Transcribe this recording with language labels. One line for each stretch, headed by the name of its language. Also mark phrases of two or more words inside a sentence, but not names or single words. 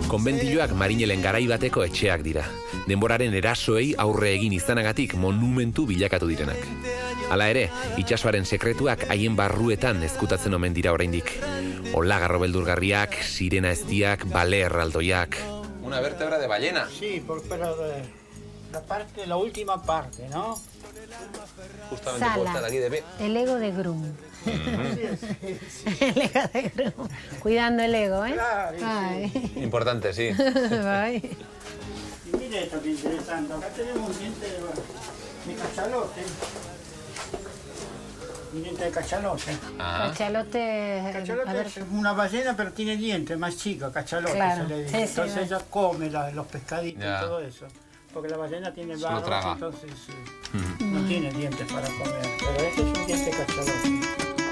Basque: Konbentilloak Marinelen garai bateko etxeak dira. Denboraren erasoei aurre egin izanagatik monumentu bilakatu direnak. Hala ere, itsasoaren sekretuak haien barruetan ezkutatzen omen dira oraindik. Olagarro beldurgarriak, sirena eztiak, bale erraldoiak.
Spanish: Una vértebra de ballena. Sí, pero la última parte, ¿no? Justamente por estar aquí de pie. El ego de Grum. El ego de Grum. Cuidando el ego, ¿eh? Claro, sí. Importante, sí. Bye. Mire esto que interesante. Acá tenemos un diente de cachalote. Un diente de cachalote. Cachalote, es una ballena, pero tiene dientes más chicos, cachalote claro. se le dice. Entonces ella come los pescaditos y todo eso. Porque la ballena tiene Solo barros, traga. entonces no tiene dientes para comer. Pero este es un diente cachalote.